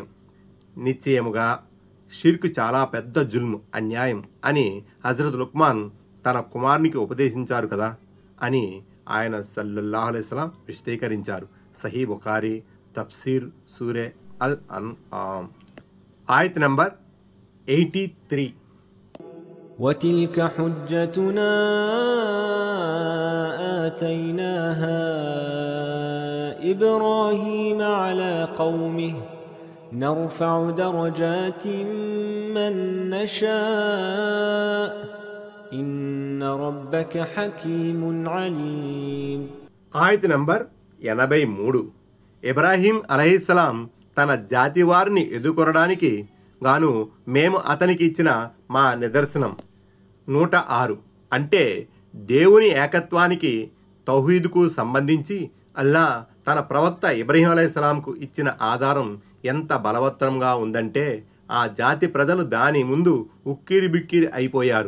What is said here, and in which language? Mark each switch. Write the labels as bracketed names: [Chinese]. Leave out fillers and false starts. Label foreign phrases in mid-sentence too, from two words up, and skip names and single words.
[Telugu] నిశ్చయముగా షిర్క్ చాలా పెద్ద జుల్ము, అన్యాయం అని హజరత్ లుక్మాన్ తన కుమారునికి ఉపదేశించారు కదా అని ఆయన [Arabic] صلى الله عليه وسلم [Telugu] విశదీకరించారు. సహీ బుఖారీ తఫ్సీర్ సూరే అల్ అన్ఆమ్ ఆయత్ నంబర్ 83. [Arabic] وتلك حجتنا آتيناها إبراهيم على قومه نرفع درجات من نشاء إن ربك حكيم عليم. [Telugu] ఆయత్ నంబర్ 83. ఇబ్రాహీం అలైహిస్సలాం తన జాతి వారిని ఎదుర్కొనడానికి గాను మేము అతనికి ఇచ్చిన మా నిదర్శనం. 106. అంటే దేవుని ఏకత్వానికి, తౌహీద్కు సంబంధించి అల్లా తన ప్రవక్త ఇబ్రాహీం అలైహిస్సలాంకు ఇచ్చిన ఆధారం ఎంత బలవత్తరంగా ఉందంటే ఆ జాతి ప్రజలు దాని ముందు ఉక్కిరి బిక్కిరి అయిపోయారు.